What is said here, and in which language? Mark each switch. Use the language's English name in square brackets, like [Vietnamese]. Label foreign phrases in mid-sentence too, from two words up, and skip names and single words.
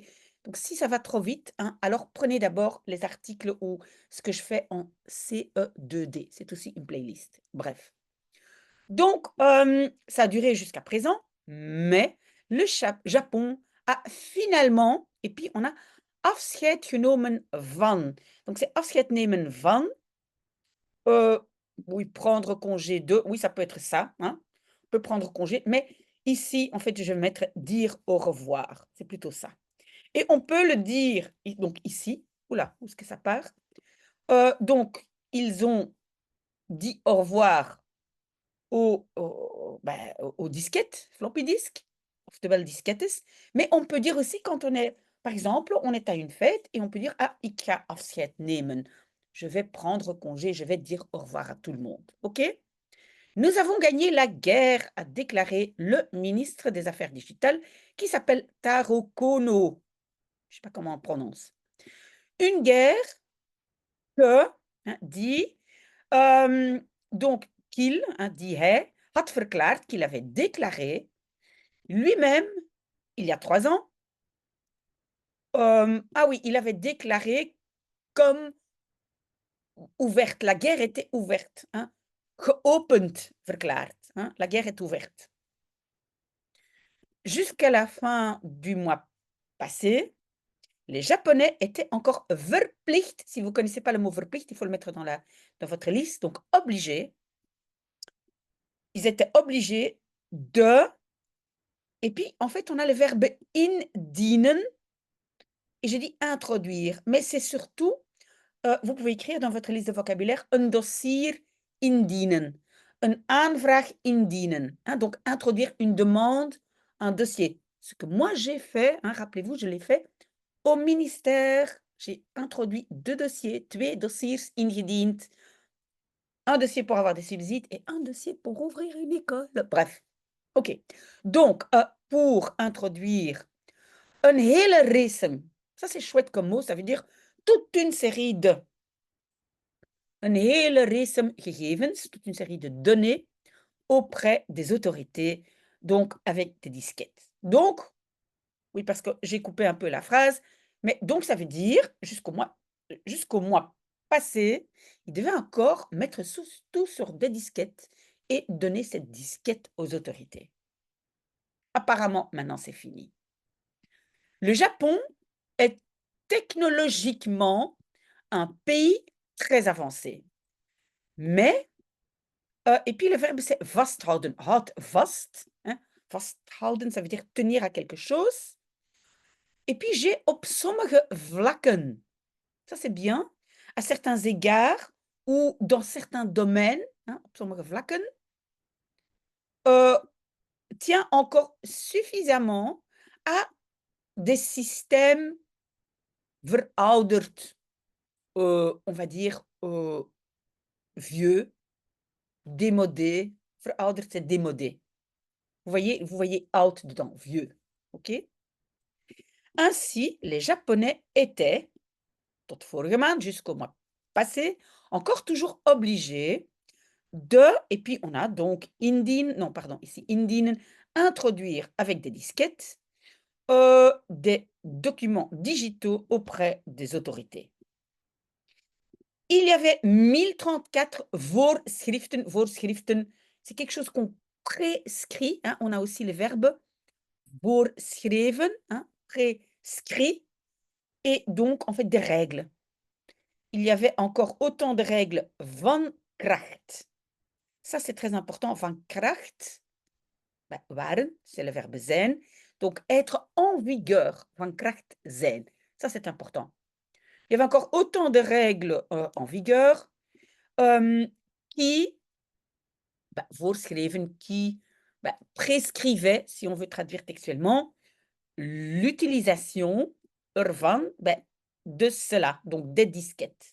[French] Donc si ça va trop vite, hein, alors prenez d'abord les articles ou ce que je fais en CE2D. C'est aussi une playlist. Bref. Donc, ça a duré jusqu'à présent, mais le Japon a finalement et puis on a [Dutch] Afscheid genomen van. [French] Donc c'est [Dutch] Afscheid nemen van, [French] heu, oui, prendre congé de, oui, ça peut être ça, hein. On peut prendre congé, mais ici, en fait, je vais mettre dire au revoir, c'est plutôt ça et on peut le dire donc ici, oula, où est-ce que ça part? Donc ils ont dit au revoir aux disquettes, [English] floppy disk, [Dutch] oftewel diskettes. [French] Mais on peut dire aussi quand on est par exemple, on est à une fête et on peut dire: [Dutch] «Ah, ik ga afscheid nemen». [French] Je vais prendre congé, je vais dire au revoir à tout le monde, OK? «Nous avons gagné la guerre», a déclaré le ministre des Affaires digitales qui s'appelle Taro Kono. Je sais pas comment on prononce. Une guerre que, hein, dit, donc qu'il, hein, [Dutch] dit hij, had verklaard, [French] qu'il avait déclaré lui-même il y a 3 ans. Ah oui, il avait déclaré comme ouverte, la guerre était ouverte, hein. [Dutch] Geopend verklaard, [French] hein, la guerre est ouverte. Jusqu'à la fin du mois passé, les Japonais étaient encore verplicht, si vous ne connaissez pas le mot verplicht, il faut le mettre dans votre liste, donc obligés. Ils étaient obligés de et puis en fait, on a le verbe indienen et j'ai dit introduire, mais c'est surtout, vous pouvez écrire dans votre liste de vocabulaire [Dutch] een dossier indienen, een aanvraag indienen, [French] hein, donc introduire une demande, un dossier. Ce que moi j'ai fait, hein, rappelez-vous, je l'ai fait au ministère. J'ai introduit 2 dossiers, 2 [Dutch] dossiers ingediend, [French] un dossier pour avoir des subsides et un dossier pour ouvrir une école. Bref, OK. Donc, pour introduire [Dutch] een hele race, [French] ça c'est chouette comme mot, ça veut dire toute une série de. [Dutch] Een hele race gegevens, [French] toute une série de données auprès des autorités, donc avec des disquettes. Donc, oui, parce que j'ai coupé un peu la phrase, mais donc ça veut dire jusqu'au mois passé, il devait encore mettre tout sur des disquettes et donner cette disquette aux autorités. Apparemment, maintenant c'est fini. Le Japon est technologiquement un pays très avancé, mais et puis le verbe c'est [Dutch] vasthouden, houd vast, hein, vasthouden, [French] ça veut dire tenir à quelque chose et puis j'ai [Dutch] op sommige vlakken, [French] ça c'est bien, à certains égards ou dans certains domaines, hein, [Dutch] op sommige vlakken, [French] heu, tient encore suffisamment à des systèmes verouderd, on va dire, vieux, démodé. Verouderd, c'est démodé. Vous voyez oud dedans, vieux, OK? Ainsi, les Japonais étaient, [Dutch] tot vorige maand, [French] jusqu'au mois passé, encore toujours obligés de et puis on a donc non pardon, ici indienen, introduire avec des disquettes, des documents digitaux auprès des autorités. Il y avait 1034 voorschriften. Voorschriften, c'est quelque chose qu'on prescrit, hein. On a aussi le verbe voorschreven, hein, prescrit et donc en fait des règles. Il y avait encore autant de règles [Dutch] van kracht. [French] Ça, c'est très important. [Dutch] Van kracht, bah, waren, [French] c'est le verbe zijn. Donc être en vigueur, [Dutch] van kracht zijn. [French] Ça, c'est important. Il y avait encore autant de règles, en vigueur, qui, bah, voorschreven, qui, bah, prescrivaient, si on veut traduire textuellement, l'utilisation ervan, bah, de cela, donc des disquettes.